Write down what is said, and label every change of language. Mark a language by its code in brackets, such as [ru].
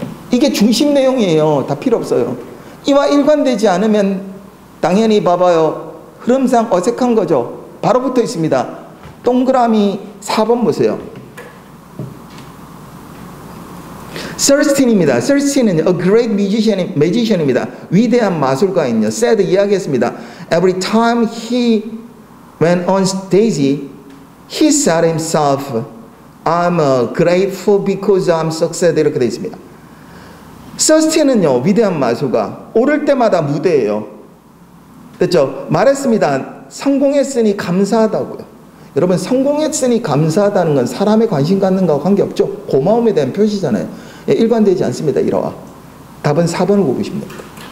[ko] 이게 중심 내용이에요. 다 필요 없어요. 이와 일관되지 않으면 당연히 봐봐요. 흐름상 어색한 거죠. 바로 붙어 있습니다. 동그라미 4번 보세요. Thirsteen입니다. [en] Thirsteen은 a great magician입니다. [ko] 위대한 마술가인요. said 이야기했습니다. [en] Every time he went on stage, he said himself, I'm grateful because I'm success. [ko] 이렇게 되어 있습니다. 서스틴은요, 위대한 마술가. 오를 때마다 무대예요. 됐죠? 말했습니다. 성공했으니 감사하다고요. 여러분, 성공했으니 감사하다는 건 사람의 관심 갖는 거와 관계없죠. 고마움에 대한 표시잖아요. 예, 일관되지 않습니다. 1화와. 답은 4번을 보시면 됩니다.